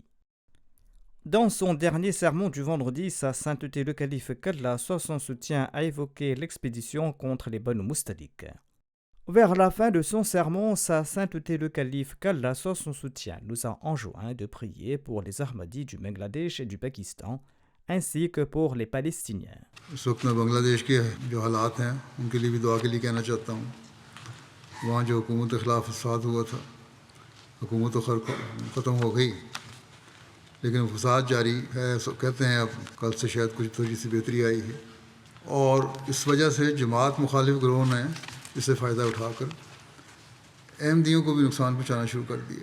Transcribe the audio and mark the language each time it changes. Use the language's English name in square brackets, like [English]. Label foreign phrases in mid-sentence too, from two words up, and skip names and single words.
[French] Dans son dernier sermon du vendredi, Sa Sainteté le Calife qu'Allah soit son soutien a évoqué l'expédition contre les Banu Mustalik. Vers la fin de son sermon, Sa Sainteté le Calife qu'Allah soit son soutien nous a enjoint de prier pour les Ahmadis du Bangladesh et du Pakistan, ainsi que pour les Palestiniens. [Urdu] اس وقت میں بنگلہ دیش کے جو حالات ہیں ان کے لیے بھی دعا کے لیے کہنا چاہتا ہوں. وہاں جو حکومت کے خلاف فساد ہوا تھا, حکومت تو ختم ہو گئی لیکن فساد جاری ہے. کہتے ہیں اب کل سے شاید کچھ تھوڑی سی بہتری آئی ہے, اور اس وجہ سے جماعت مخالف گروہ نے اس سے فائدہ اٹھا کر احمدیوں کو بھی نقصان پہنچانا شروع کر دیا.